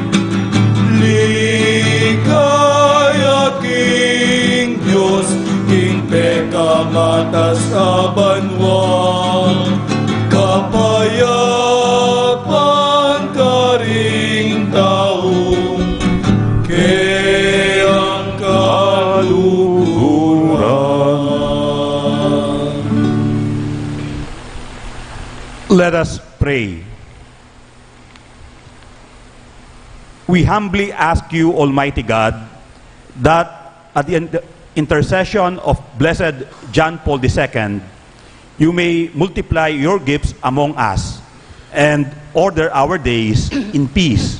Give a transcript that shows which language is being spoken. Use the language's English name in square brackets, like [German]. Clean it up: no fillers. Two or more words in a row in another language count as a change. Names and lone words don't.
[Pampanga] Ligaya King Diyos, King pekamatas kabanwa, kapayapan ka ring tao, kayang kaluhuran. [English] Let us pray. We humbly ask you, Almighty God, that at the intercession of Blessed John Paul II, you may multiply your gifts among us and order our days in peace.